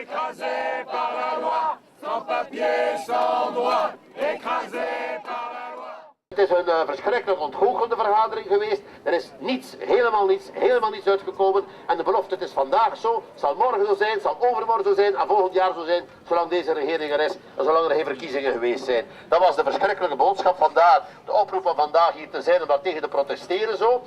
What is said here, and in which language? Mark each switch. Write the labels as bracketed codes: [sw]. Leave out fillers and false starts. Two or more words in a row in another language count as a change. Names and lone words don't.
[fr] Écrasés par la loi, sans papier, sans droit, écrasés par la loi. [nl] Het is een verschrikkelijk ontgoochelde vergadering geweest. Er is helemaal niets uitgekomen. En de belofte, het is vandaag zo, zal morgen zo zijn, zal overmorgen zo zijn en volgend jaar zo zijn, zolang deze regering er is en zolang er geen verkiezingen geweest zijn. Dat was de verschrikkelijke boodschap vandaag, de oproep van vandaag hier te zijn om dat tegen te protesteren zo.